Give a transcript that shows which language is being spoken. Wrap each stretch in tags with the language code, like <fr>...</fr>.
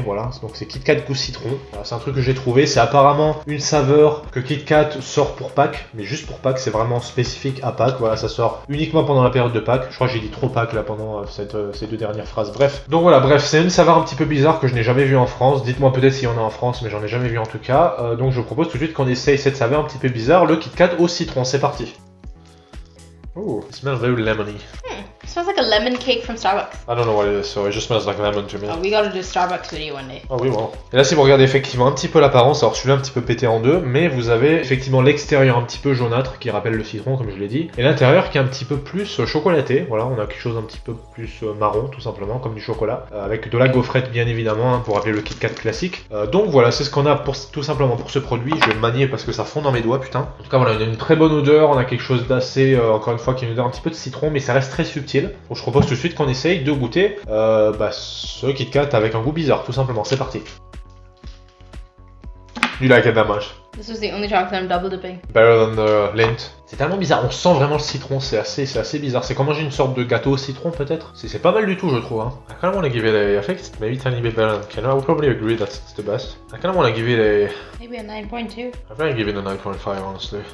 <fr>Voilà, donc c'est Kit Kat goût citron. Voilà, c'est un truc que j'ai trouvé. C'est apparemment une saveur que Kit Kat sort pour Pâques, mais juste pour Pâques. C'est vraiment spécifique à Pâques. Voilà, ça sort uniquement pendant la période de Pâques. Je crois que j'ai dit trop Pâques là pendant ces deux dernières phrases. Bref, donc voilà, bref, c'est une saveur un petit peu bizarre que je n'ai jamais vue en France. Dites-moi peut-être s'il y en a en France, mais j'en ai jamais vu en tout cas. Donc je vous propose tout de suite qu'on essaye cette saveur un petit peu bizarre, le Kit Kat au citron. C'est parti.</fr> <en>Oh, it smells very lemony. It smells like a lemon cake from Starbucks. I don't know what it is, so it just smells like lemon to me. Oh, we gotta do a Starbucks video one day.</en> <fr>Oh oui, bon. Et là, si vous regardez effectivement un petit peu l'apparence, alors celui-là un petit peu pété en deux, mais vous avez effectivement l'extérieur un petit peu jaunâtre qui rappelle le citron, comme je l'ai dit, et l'intérieur qui est un petit peu plus chocolaté. Voilà, on a quelque chose un petit peu plus marron, tout simplement, comme du chocolat, avec de la gaufrette bien évidemment, hein, pour rappeler le Kit Kat classique. Donc voilà, c'est ce qu'on a tout simplement pour ce produit. Je vais le manier parce que ça fond dans mes doigts, putain. En tout cas, voilà, on a une très bonne odeur, on a quelque chose d'assez, encore une fois, qui a une odeur un petit peu de citron, mais ça reste très subtil. Donc je propose tout de suite qu'on essaye de goûter ce Kit Kat avec un goût bizarre, tout simplement. C'est parti.</fr> <en>You like it that much? This was the only chocolate I'm double dipping. Better than the Lindt.</en> <fr>C'est tellement bizarre, on sent vraiment le citron, c'est assez bizarre. C'est comme manger une sorte de gâteau au citron peut-être. C'est pas mal du tout je trouve. Hein.</fr> <en>I kind of want to give it a, I think it's maybe tiny bit better than Kenner. I would probably agree that it's the best. I kind of want to give it a... Maybe a 9.2. I think I give it a 9.5 honestly.</en>